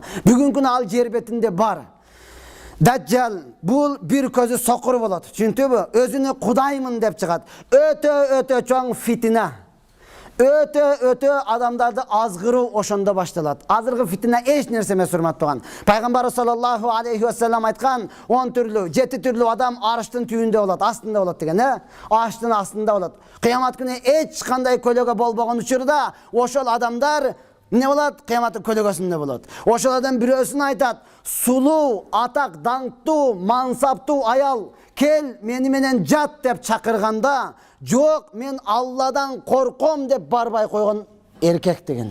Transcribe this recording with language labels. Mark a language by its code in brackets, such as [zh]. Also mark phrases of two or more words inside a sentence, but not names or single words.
[ky] Бүгүнкү күнү ал жер бетинде бар. Даджал бул бир көзү сокур болот. Түшүндүңбү? Өзүнү Кудаймын деп чыгат. Өтө чоң фитина. Өтө адамдарды азгыруу ошондо башталат. Азыркы фитна эч нерсе эмес, урматтуу. Пайгамбар [ar] صلى الله عليه وسلم [ky] айткан 10 түрлүү, 7 түрлүү адам арыштын түбүндө болот, астында болот деген, Арыштын астында болот. Кыямат күнү эч кандай көлөгө болбогон учурда ошол адамдар эмне болот? Кыяматтын көлөгөсүндө болот. Ошолордон бирөөсүн айтат: "Сулуу, атак, даңктуу, мансаптуу аял, кел мени менен жат" деп чакырганда, "Жок, мен Алладан корком" деп барбай койгон эркек деген.